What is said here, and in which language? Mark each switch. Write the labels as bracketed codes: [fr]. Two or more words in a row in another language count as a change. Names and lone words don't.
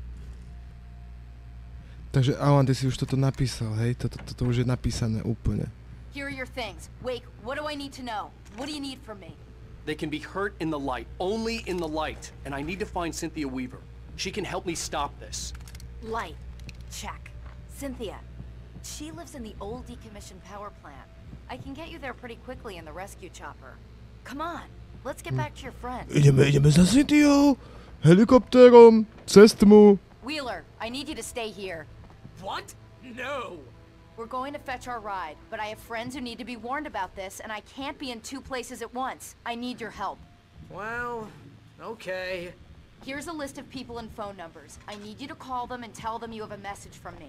[sk] Takže Alan, ty si už toto napísal, hej? Toto už je napísané úplne. [en] Here are your things. Wake, what do I need to know? What do you need from me? They can be hurt in the light, only in the light. And I need to find Cynthia Weaver. She can help me stop this. Light. Check. Cynthia. She lives in the old decommissioned power plant. I can get you there pretty quickly in the rescue chopper. Come on, let's get back to your friend. [sk] Ideme za Cynthiou. Helikoptérom. Cez tmu. [en] Wheeler, I need you to stay here. What? No. We're going to fetch our ride, but I have friends who need to be warned about this, and I can't be in 2 places at once. I need your help. Well, okay. Here's a list of people and phone numbers. I need you to call them and tell them you have a message from me.